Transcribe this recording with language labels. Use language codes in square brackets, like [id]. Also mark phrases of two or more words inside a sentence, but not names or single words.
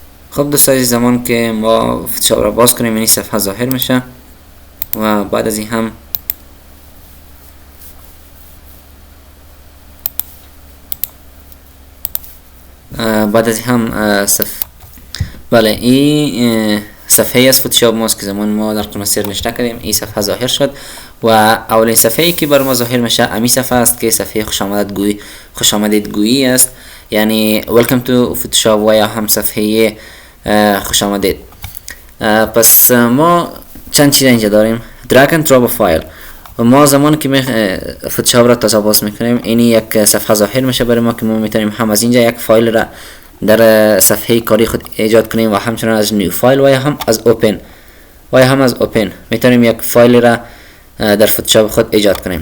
[fa] خب دوستان عزیز، زمان که ما فتوشاپ را باز کنیم این صفحه ظاهر میشه و بعد از این هم بله این صفحه از فتوشاپ ماست که زمان ما در قسمت سر نشته کردیم. این صفحه ظاهر شد و اولین صفحه ای که بر ما ظاهر میشه امی صفحه است که صفحه خوش آمدید گویی است، یعنی [en] welcome to photoshop [fa] و یا هم صفحه خوش آمدید. پس ما چند چیز اینجا داریم. [en] drag and drop [fa] فایل و ما زمان که فتوشاپ را تازه باز میکنیم این یک صفحه ظاهر میشه برای ما که ما میتونیم هم از اینجا یک فایل را در صفحه کاری خود ایجاد کنیم و همچنان از [en] new file [fa] و یا هم از اوپن میتونیم یک فایل را در فتوشاپ خود ایجاد کنیم.